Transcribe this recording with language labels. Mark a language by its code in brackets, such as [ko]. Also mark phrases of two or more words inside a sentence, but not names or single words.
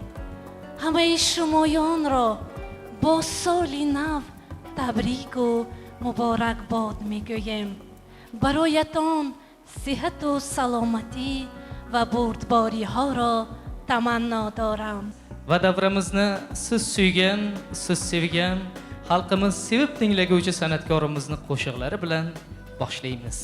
[fa] همه شمایان را با سال نو تبریک و مبارک باد میگویم. برایتان صحت و سلامتی و بردباری ها را تمنا دارم. [uz] Va davrimizni siz suygan, siz sevgan, xalqimiz sevib tinglaguvchi san'atkorimizni qo'shiqlari bilan boshlaymiz.